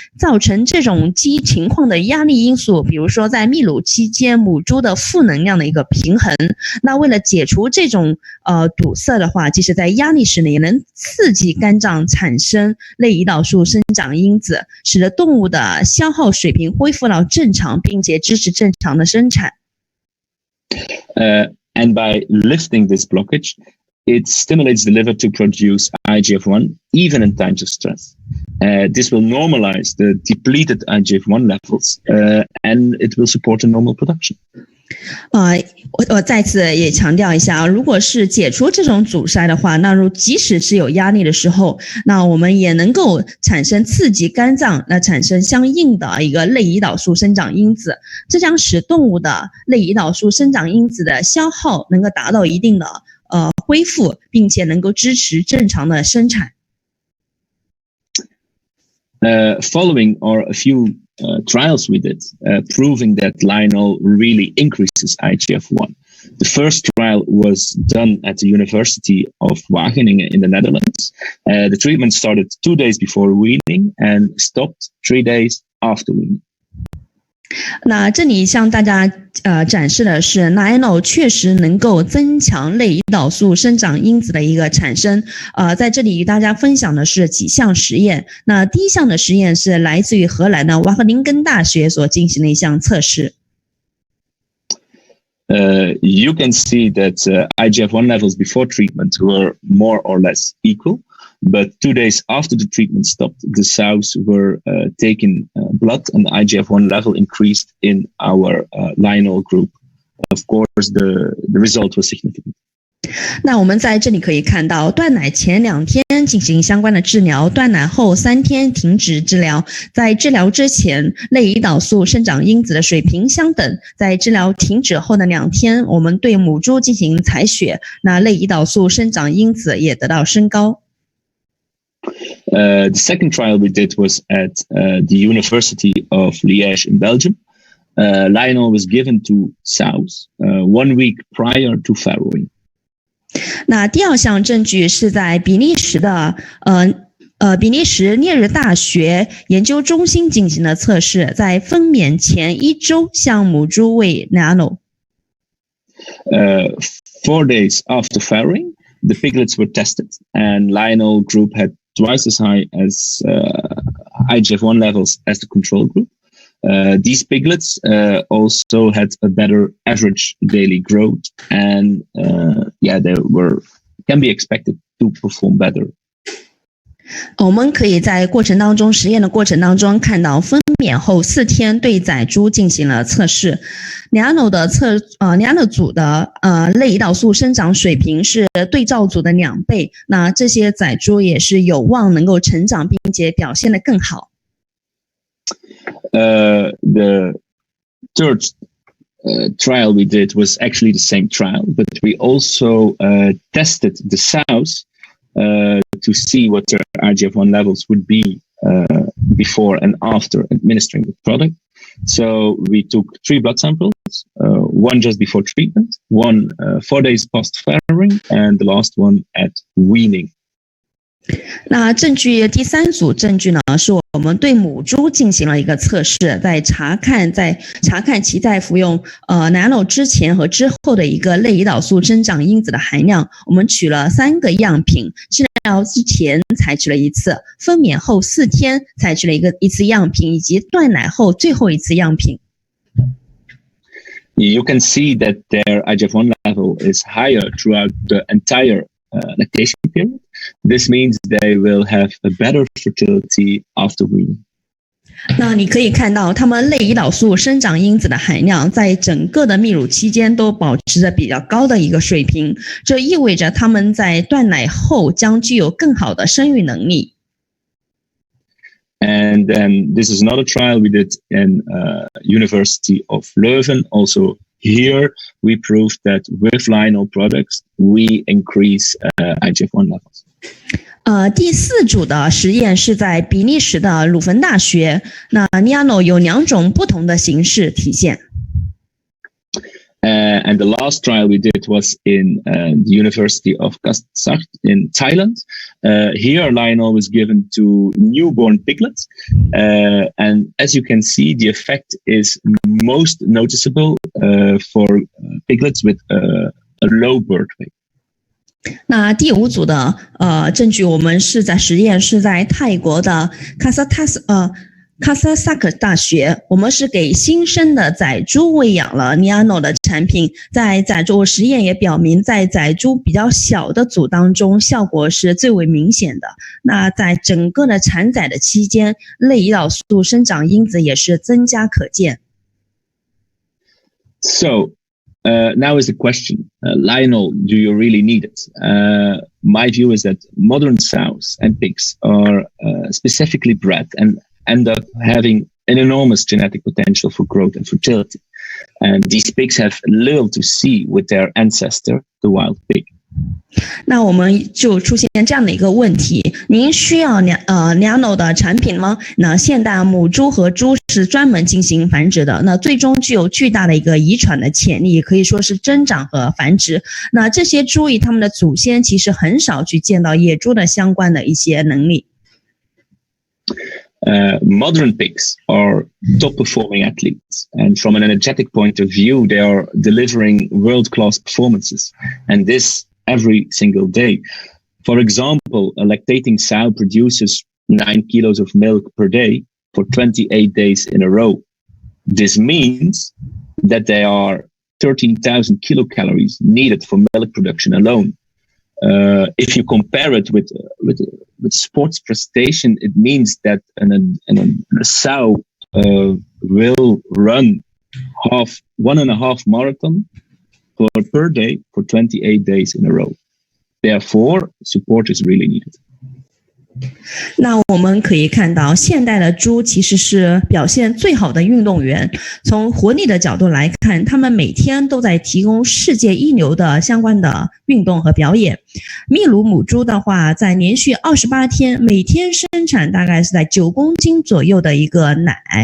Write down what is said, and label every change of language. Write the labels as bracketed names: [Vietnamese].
[Chinese] 造成这种情况的压力因素，比如说在泌乳期间母猪的负能量的一个平衡。那为了解除这种堵塞的话，即使在压力时呢，也能刺激肝脏产生类胰岛素生长因子，使得动物的消耗水平恢复到正常，并且支持正常的生产。 [English] And by lifting this blockage, it stimulates the liver to produce IGF-1 even in times of stress. This will normalize the depleted IGF-1 levels, and it will support a normal production. [Chinese] 我再次也强调一下，如果是解除这种阻塞的话，那即使是有压力的时候，那我们也能够产生刺激肝脏，那产生相应的一个类胰岛素生长因子，这将使动物的类胰岛素生长因子的消耗能够达到一定的恢复，并且能够支持正常的生产。 [English] Following are a few trials we did, proving that Lionel really increases IGF-1. The first trial was done at the University of Wageningen in the Netherlands. The treatment started 2 days before weaning and stopped 3 days after weaning. [Chinese] 那这里向大家展示的是 Lionel 确实能够增强类胰岛素生长因子的一个产生。在这里与大家分享的是几项实验。那第一项的实验是来自于荷兰的瓦赫宁根大学所进行的一项测试。 [English] You can see that IGF-1 levels before treatment were more or less equal. But 2 days after the treatment stopped, the sows were taken blood, and the IGF-1 level increased in our Lionel group. Of course, the result was significant. [Chinese] 那我们在这里可以看到，断奶前2天进行相关的治疗，断奶后3天停止治疗。在治疗之前，类胰岛素生长因子的水平相等；在治疗停止后的2天，我们对母猪进行采血，那类胰岛素生长因子也得到升高。 [English] The second trial we did was at the University of Liège in Belgium. Lionel was given to sows 1 week prior to farrowing. [Chinese] 那第二项证据是在比利时的比利时涅日大学研究中心进行的测试，在分娩前1周向母猪喂 Lionel。 [English] 4 days after farrowing, the piglets were tested, and Lionel group had twice as high as IGF-1 levels as the control group. These piglets also had a better average daily growth, and they can be expected to perform better. [Chinese] 我们可以在实验的过程当中看到，分娩后4天对仔猪进行了测试。 Nano 组的类胰岛素生长水平是对照组的2倍，那这些仔猪也是有望能够成长，并且表现得更好。 [English] The third trial we did was actually the same trial, but we also tested the sows to see what their IGF-1 levels would be before and after administering the product. So we took 3 blood samples, one just before treatment, one 4 days post-farrowing, and the last one at weaning. [Chinese] 那第3组证据呢，是我们对母猪进行了一个测试，在查看其在服用Nano 之前和之后的一个类胰岛素生长因子的含量。我们取了3个样品，治疗之前采取了1次，分娩后4天采取了一次样品，以及断奶后最后1次样品。 [English] You can see that their IGF-1 level is higher throughout the entire lactation period. This means they will have a better fertility after weaning. [Chinese] 那你可以看到，它们类胰岛素生长因子的含量在整个的泌乳期间都保持着比较高的一个水平，这意味着它们在断奶后将具有更好的生育能力。 [English] And then this is another trial we did in University of Leuven. Also here we proved that with Lionel products we increase IGF-1 levels. [Chinese] 第4组的实验是在比利时的鲁芬大学。那 Nano 有2种不同的形式体现。 [English] And the last trial we did was in the University of Kastsart in Thailand. Here, Lionel was given to newborn piglets. And as you can see, the effect is most noticeable for piglets with a low birth weight. [Chinese] 那第5组的证据，我们是在泰国的卡萨萨克大学，我们是给新生的仔猪喂养了 Nano 的产品，在仔猪实验也表明，在仔猪比较小的组当中，效果是最为明显的。那在整个的产仔的期间，类胰岛素生长因子也是增加可见。 [English] So now is the question, Lionel, do you really need it? My view is that modern sows and pigs are specifically bred and end up having an enormous genetic potential for growth and fertility. And these pigs have little to see with their ancestor, the wild pig. [Chinese] 那我们就出现这样的一个问题，您需要Nano 的产品吗？那现代母猪和猪是专门进行繁殖的，那最终具有巨大的一个遗传的潜力，可以说是增长和繁殖。那这些猪以它们的祖先其实很少去见到野猪的相关的一些能力。 [English] Modern pigs are top-performing athletes, and from an energetic point of view, they are delivering world-class performances, and this every single day. For example, a lactating sow produces 9 kilos of milk per day for 28 days in a row. This means that there are 13,000 kilocalories needed for milk production alone. If you compare it with sports prestation, it means that a sow will run 1.5 marathon per day for 28 days in a row. Therefore, support is really needed. [Chinese] 那我们可以看到，现代的猪其实是表现最好的运动员。从活力的角度来看，他们每天都在提供世界一流的相关的运动和表演。秘鲁母猪的话，在连续28天，每天生产大概是在9公斤左右的一个奶。